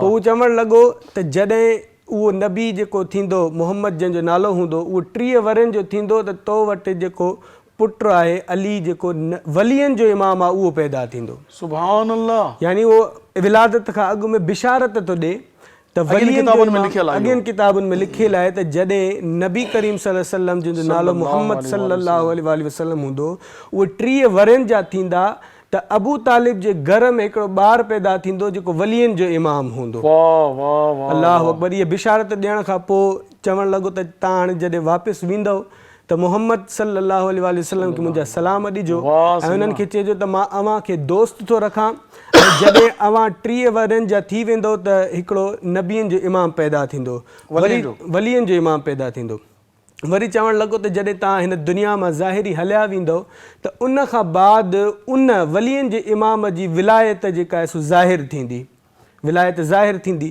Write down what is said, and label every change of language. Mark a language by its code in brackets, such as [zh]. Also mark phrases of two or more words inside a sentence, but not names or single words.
[sd] पोइ उहो चवणु लॻो त जॾहिं उहो नबी जेको थींदो, मुहम्मद जंहिंजो नालो हूंदो, उहो 30 वरनि जो थींदो त तो वटि जेको पुटु आहे अली जेको वलियनि जो इमाम आहे उहो पैदा थींदो। [ar] سبحان الله. [sd] यानी उहो विलादत खां अॻु में बिशारत थो ॾे त अॻियनि किताबुनि में लिखियलु आहे त जॾहिं नबी करीम [ar] صلى الله عليه وسلم [sd] जंहिंजो नालो मुहम्मद [ar] صلى الله عليه وسلم [sd] हूंदो, उहे 30 वरनि जा थींदा त अबू तालिब जे घर में हिकिड़ो ॿारु पैदा थींदो जेको वलियनि जो इमाम हूंदो। [ar] الله أكبر. [sd] इहा बिशारत ॾियण खां पोइ चवणु लॻो त तव्हां हाणे जॾहिं वापसि वेंदव त मुहम्मद [ar] صلى الله عليه وسلم [sd] खे मुंहिंजा सलाम ॾिजो ऐं उन्हनि खे चइजो त मां अव्हांखे दोस्त थो रखां ऐं जॾहिं अव्हां 30 वरनि जा थी वेंदो त हिकिड़ो नबियनि जो इमाम पैदा थींदो, वलियनि जो इमाम पैदा थींदो। वरी चवणु लॻो त जॾहिं तव्हां हिन दुनिया मां ज़ाहिरी हलिया वेंदव त उन खां बाद उन वलियनि जे इमाम जी विलायत जेका आहे सो ज़ाहिर थींदी, विलायत ज़ाहिर थींदी।